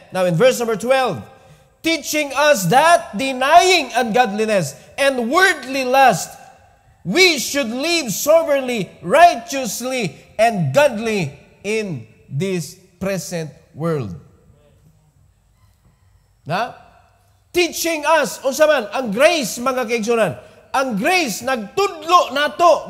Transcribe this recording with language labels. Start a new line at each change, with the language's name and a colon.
English: Now in verse number 12, teaching us that denying ungodliness and worldly lust, we should live soberly, righteously, and godly in this present world. Na? Teaching us,
Cebuano: unsa man, ang grace, mga kaigsunan. Ang grace, nagtudlo nato.